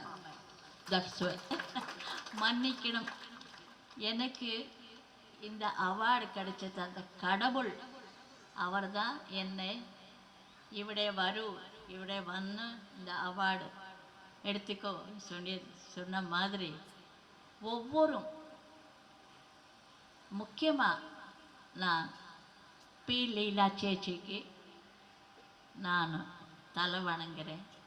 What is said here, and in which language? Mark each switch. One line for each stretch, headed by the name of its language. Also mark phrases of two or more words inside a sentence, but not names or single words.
English: That's why.
Tamil: மன்னிக்கணும். எனக்கு இந்த அவார்டு கிடைச்சது அந்த கடவுள் அவர் தான் என்னை
Malayalam: ഇവിടെ വരൂ ഇവിടെ വന്ന്
Tamil: இந்த அவார்டு எடுத்துக்கோ சொன்ன மாதிரி ஒவ்வொரு முக்கியமாக நான் பி லீலா சேச்சிக்கு நான் தலை வணங்குறேன்.